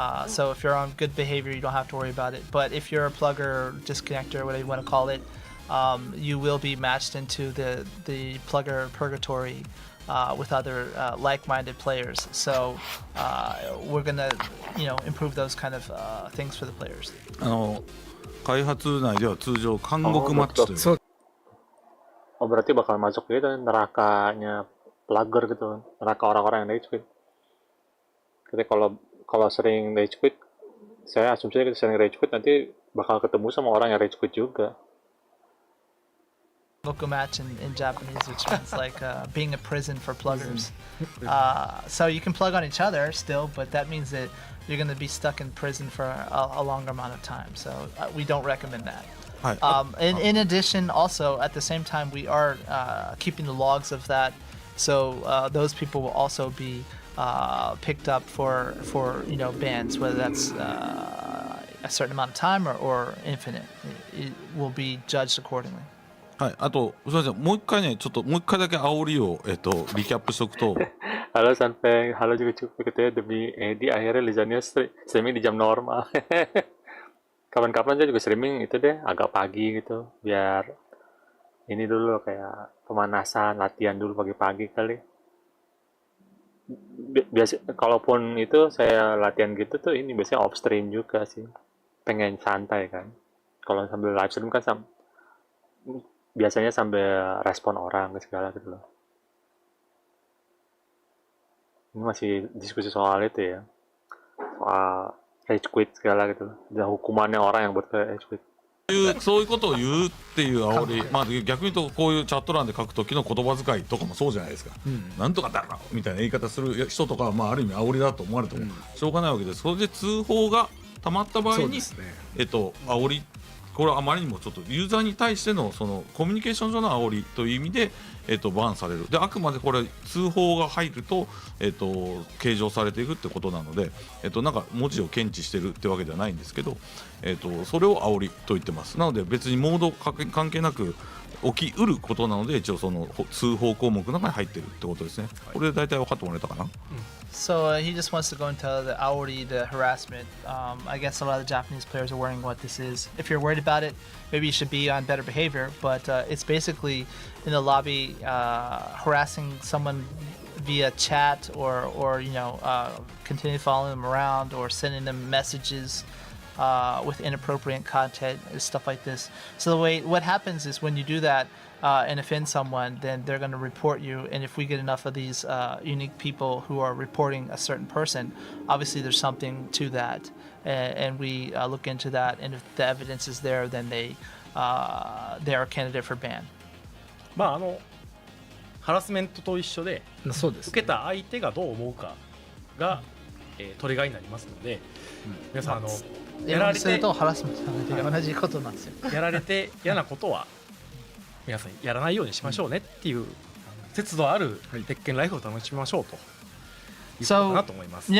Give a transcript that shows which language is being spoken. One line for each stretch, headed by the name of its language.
English: So if you're on good behavior, you don't have to worry about it. But if you're a plugger, disconnector, whatever you want to call it, you will be matched into the plugger purgatory with other like-minded players. So we're gonna improve those kind of things for the players.
Japanese: 開発内では通常監獄マッチという。
Indonesian: Oh, berarti bakal masuk gitu nerakanya plugger gitu, neraka orang-orang yang rage quit. Jadi kalau sering rage quit, saya asumsinya kita sering rage quit nanti bakal ketemu sama orang yang rage quit juga.
English: Local match in Japanese, which means like being a prison for pluggers. So you can plug on each other still, but that means that you're going to be stuck in prison for a longer amount of time. So we don't recommend that. In addition, also at the same time, we are keeping the logs of that. So those people will also be picked up for bans, whether that's a certain amount of time or infinite. It will be judged accordingly.
Japanese: はい、あとすみません、もう一回だけ煽りをリキャップしとくと。
Indonesian: Halo Sanpeng, halo juga cukup gitu ya, demi Eddy akhirnya lisannya streaming di jam normal. Kapan-kapan saya juga streaming itu deh agak pagi gitu, biar ini dulu kayak pemanasan, latihan dulu pagi-pagi kali. Biasa kalaupun itu saya latihan gitu tuh ini biasanya off stream juga sih, pengen santai kan. Kalau sambil live stream kan biasanya sambil respon orang ke segala gitu loh. Ini masih diskusi soal itu ya, soal rage quit segala gitu loh, dan hukumannya orang yang buat rage quit.
Japanese: そういうことを言うっていう煽り、まあ、逆に言うとこういうチャット欄で書く時の言葉遣いとかもそうじゃないですか、なんとかだろみたいな言い方する人とかは、まあ、ある意味煽りだと思われてもしょうがないわけです。それで通報がたまった場合に、煽り、これはあまりにもちょっとユーザーに対してのそのコミュニケーション上の煽りという意味で、バンされる。であくまでこれ通報が入ると、計上されていくってことなので、なんか文字を検知してるってわけではないんですけど、それを煽りと言ってます。なので別にモード関係なく起きうることなので、一応その通報項目の中に入ってるってことですね。これで大体分かってもらえたかな。
English: So he just wants to go into the aori, the harassment. I guess a lot of Japanese players are wondering what this is. If you're worried about it, maybe you should be on better behavior. But it's basically in the lobby harassing someone via chat or continue following them around or sending them messages with inappropriate content and stuff like this. So what happens is when you do that and offend someone, then they're going to report you. And if we get enough of these unique people who are reporting a certain person, obviously there's something to that, and we look into that. And if the evidence is there, then they are a candidate for ban.
Japanese: まあハラスメントと一緒で、そうです、受けた相手がどう思うかが、トリガーになりますので、皆さんやられてハラスメントと同じことなんですよ。やられて嫌なことは皆さんやらないようにしましょうねっていう節度ある鉄拳ライフを楽しみましょうということかなと思います。